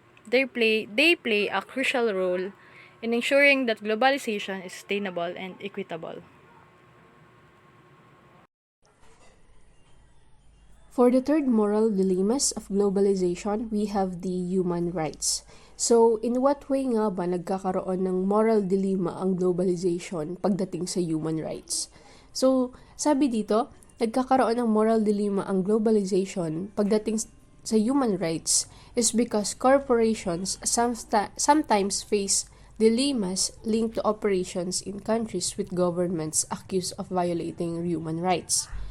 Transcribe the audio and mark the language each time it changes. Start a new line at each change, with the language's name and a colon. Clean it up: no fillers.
English: They play a crucial role in ensuring that globalization is sustainable and equitable. For the third moral dilemmas of globalization, we have the human rights.
Filipino: So, in what way nga ba nagkakaroon ng moral dilemma ang globalization pagdating sa human rights? So, sabi dito, nagkakaroon ng moral dilemma ang globalization pagdating sa human rights is
English: because corporations sometimes face dilemmas linked to operations in countries with governments accused of violating human rights.